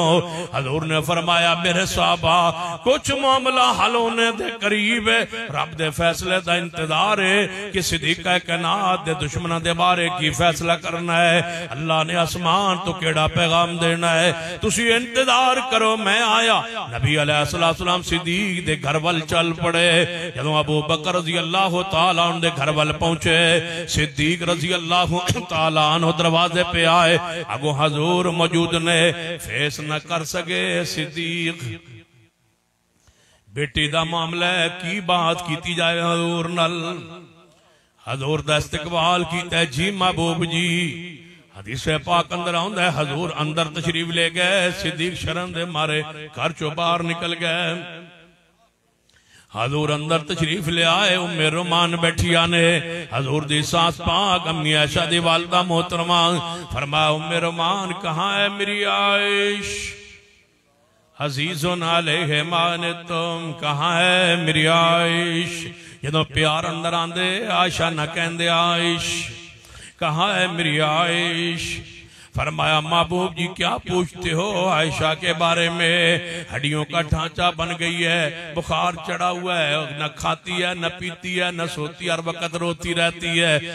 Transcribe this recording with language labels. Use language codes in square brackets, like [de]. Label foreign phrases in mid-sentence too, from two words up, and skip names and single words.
[pa] حضور نے فرمایا میرے صحابہ کچھ معاملہ حل ہونے دے قریب ہے، رب دے فیصلے دا انتظار ہے کہ صدیق کائنات دے دشمناں دے بارے کی فیصلہ کرنا ہے. اللہ نے آسمان تو کیڑا پیغام دینا ہے، تسی انتظار کرو میں آیا. نبی علیہ السلام صدیق دے گھر ول چل پڑے. جدوں ابو بکر [ar] رضي الله تعالى عنه [pa] دے گھر ول پہنچے، صدیق [ar] رضي الله تعالى عنه [pa] دروازے پے آئے. اگو حضور موجود نے، فیس نہ کر سکے صدیق. بیٹی دا معاملہ ہے، کی بات کیتی جائے حضور نل. حضور دا استقبال کیتا جی محبوب جی. حدیث پاک اندر آؤندا ہے حضور اندر تشریف لے گئے. صدیق شرم دے مارے گھر چو باہر نکل گئے. حضور اندر تشریف لے آئے۔ امِ رومان بیٹھیاں نے. حضور دی ساس پاک امی عائشہ دی والدہ محترمہ. [ur] فرمایا امِ رومان کہاں ہے میری عائش? [ar] عزيز عليه ما عنتم, [ur] کہاں ہے میری عائش? [pa] جدوں پیار اندر آندے عائشہ نہ کہندے عائش, [ur] کہاں ہے میری عائش? فرمایا محبوب جی کیا پوچھتے ہو عائشہ کے بارے میں? ہڈیوں کا ڈھانچہ بن گئی ہے، بخار چڑھا ہوا ہے، نہ کھاتی ہے نہ پیتی ہے نہ سوتی، ہر وقت روتی رہتی ہے.